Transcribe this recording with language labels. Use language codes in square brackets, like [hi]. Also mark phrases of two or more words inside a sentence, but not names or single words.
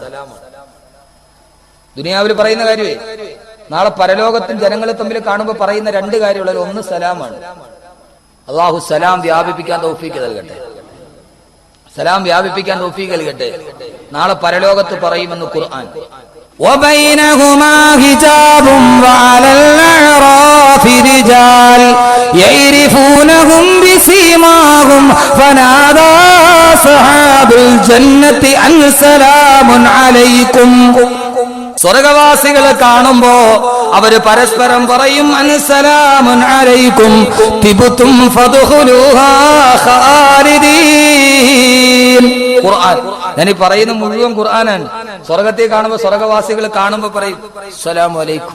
[ml] ദുനിയാവിൽ പറയുന്ന കാര്യമേ നാളെ പരലോകത്തും ജനങ്ങളെ തമ്മിൽ കാണുമ്പോൾ പറയുന്ന രണ്ട് കാര്യമുള്ളത്. ഒന്ന് സലാമാണ്. അല്ലാഹു സലാം വ്യാപിപ്പിക്കാൻ തൗഫീഖ് നൽകട്ടെ, സലാം വ്യാപിപ്പിക്കാൻ തൗഫീഖ് നൽകട്ടെ. നാളെ പരലോകത്ത് പറയുമെന്ന് ഖുർആൻ. [ar] وبينهما حجاب وعلى الأعراف رجال يعرفونهم بسيماهم فنادى أصحاب الجنة أن سلام عليكم. [ml] സ്വർഗവാസികളെ കാണുമ്പോ അവര് പരസ്പരം പറയും [ar] سلام عليكم طبتم فادخلوها خالدين. [ml] ഖുർആൻ ഞാൻ പറയുന്ന മുഴുവൻ ഖുർആനാണ്. സ്വർഗത്തെ കാണുമ്പോ സ്വർഗവാസികൾ കാണുമ്പോ പറയും [ar] السلام عليكم.